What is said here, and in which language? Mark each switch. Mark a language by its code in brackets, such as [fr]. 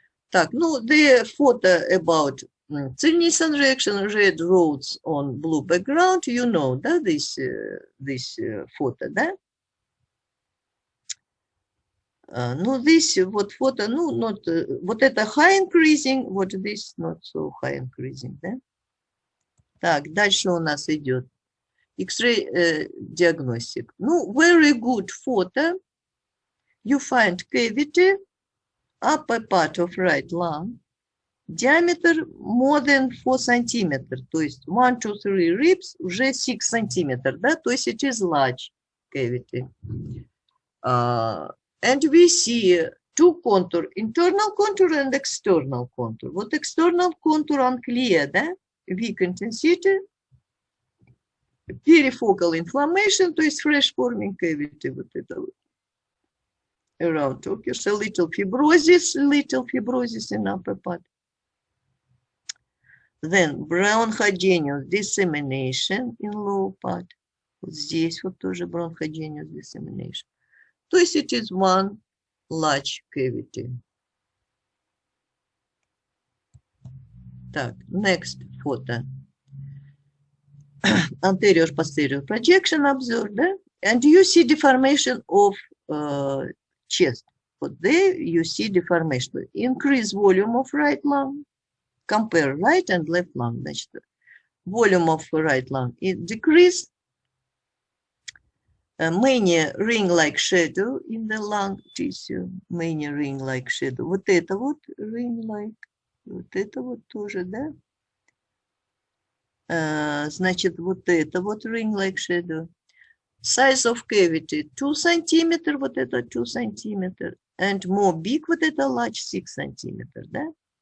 [ru] Так, ну, [en] the photo about Cynison reaction, red roads on blue background, you know, [ru] да, [en] this photo, да? [ru] Ну, [en] this [ru] вот фото, ну, [en] not, [ru] вот это [en] high increasing, [ru] вот [en] this not so high increasing, [ru] да? Так, дальше у нас идет [en] X-ray diagnostic. Ну, very good photo. You find cavity, upper part of right lung, diameter more than 4 centimeters, [ru] то есть [en] 1, 2, 3 ribs [ru] уже [en] 6 centimeters, [ru] да, то есть [en] it is large cavity. And we see two contour, internal contour and external contour. [ru] Вот [en] external contour unclear, [ru] да, [en] weak intensity, perifocal inflammation, [ru] то есть [en] fresh forming cavity, [ru] вот это вот. [en] Around occurs a little fibrosis in upper part. Then bronchogenius dissemination in lower part. [ru] Вот здесь вот тоже [en] bronchogenius dissemination. [ru] То есть [en] it is one large cavity. [ru] Так, [en] next photo. Anterior posterior projection observed, [ru] да? [en] And you see deformation of chest. But there you see deformation. Increase volume of right lung. Compare right and left lung. [ru] Значит, [en] volume of right lung it decreased. Many ring-like shadow in the lung tissue. Many ring-like shadow. [ru] Вот это вот ring-like. Вот это вот тоже, да? Значит, вот это вот [en] ring-like shadow. Size of cavity 2 centimeter, [ru] вот это [en] 2 centimeter. And more big, [ru] вот это [en] large 6 centimeter, [ru] да?